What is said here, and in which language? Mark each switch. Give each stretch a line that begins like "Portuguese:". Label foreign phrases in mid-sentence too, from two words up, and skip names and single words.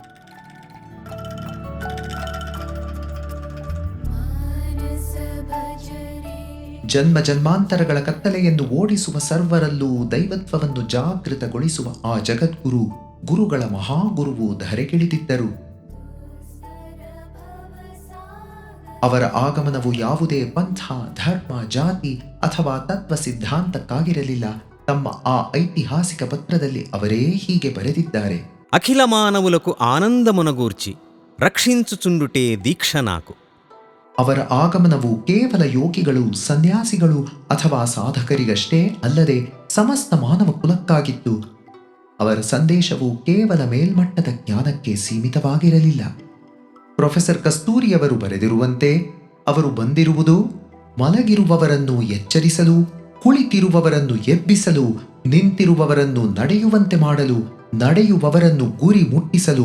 Kannada: ಜನ್ಮ ಜನ್ಮಾಂತರಗಳ ಕತ್ತಲೆಯನ್ನು ಓಡಿಸುವ ಸರ್ವರಲ್ಲೂ ದೈವತ್ವವನ್ನು ಜಾಗೃತಗೊಳಿಸುವ ಆ ಜಗದ್ಗುರು, ಗುರುಗಳ ಮಹಾಗುರುವು ಧರೆಗಿಳಿದಿದ್ದರು. ಅವರ ಆಗಮನವು ಯಾವುದೇ ಪಂಥ, ಧರ್ಮ, ಜಾತಿ ಅಥವಾ ತತ್ವ ಸಿದ್ಧಾಂತಕ್ಕಾಗಿರಲಿಲ್ಲ. ತಮ್ಮ ಆ ಐತಿಹಾಸಿಕ ಪತ್ರದಲ್ಲಿ ಅವರೇ ಹೀಗೆ ಬರೆದಿದ್ದಾರೆ:
Telugu: అఖిల మానవులకు ఆనందమునగూర్చి రక్షించుచుండుటే దీక్ష నాకు.
Kannada: ಅವರ ಆಗಮನವು ಕೇವಲ ಯೋಗಿಗಳು, ಸನ್ಯಾಸಿಗಳು ಅಥವಾ ಸಾಧಕರಿಗಷ್ಟೇ ಅಲ್ಲದೆ ಸಮಸ್ತ ಮಾನವ ಕುಲಕ್ಕಾಗಿತ್ತು. ಅವರ ಸಂದೇಶವು ಕೇವಲ ಮೇಲ್ಮಟ್ಟದ ಜ್ಞಾನಕ್ಕೆ ಸೀಮಿತವಾಗಿರಲಿಲ್ಲ. ಪ್ರೊಫೆಸರ್ ಕಸ್ತೂರಿಯವರು ಬರೆದಿರುವಂತೆ, ಅವರು ಬಂದಿರುವುದು ಮಲಗಿರುವವರನ್ನು ಎಚ್ಚರಿಸಲು, ಕುಳಿತಿರುವವರನ್ನು ಎಬ್ಬಿಸಲು, ನಿಂತಿರುವವರನ್ನು ನಡೆಯುವಂತೆ ಮಾಡಲು, ನಡೆಯುವವರನ್ನು ಗುರಿ ಮುಟ್ಟಿಸಲು.